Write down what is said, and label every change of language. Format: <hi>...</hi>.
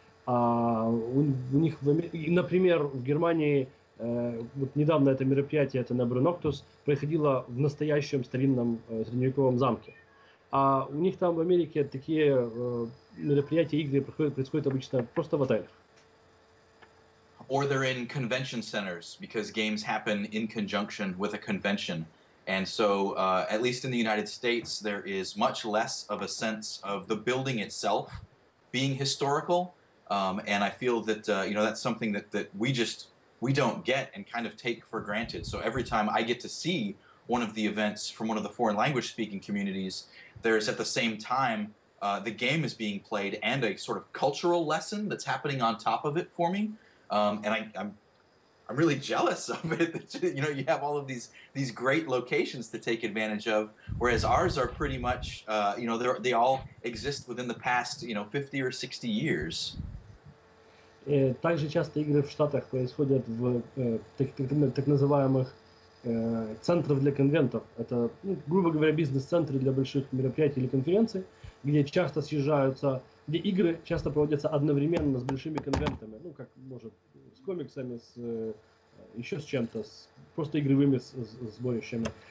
<ru>У них, например, в Германии вот недавно это мероприятие, это Tenebrae Noctis, происходило в настоящем старинном средневековом замке. А у них там в Америке такие мероприятия, игры происходят обычно просто в отелях.</ru> <en>Or they're in convention centers because games happen in conjunction with a convention. And so, at least in the United States, there is much less of a sense of the building itself being historical. And I feel that, that's something that we don't get and kind of take for granted. So every time I get to see one of the events from one of the foreign language speaking communities, there's at the same time the game is being played and a sort of cultural lesson that's happening on top of it for me. And I'm really jealous of it that you have all of these great locations to take advantage of, whereas ours are pretty much they all exist within the past 50 or 60 years.</en> <ru>Также часто игры в Штатах происходят в так называемых центрах для конвентов. Это, грубо говоря, бизнес-центры для больших мероприятий или конференций, где часто съезжаются, где игры часто проводятся одновременно с большими конвентами, как может с комиксами, еще с чем-то, просто игровыми сборищами.</ru>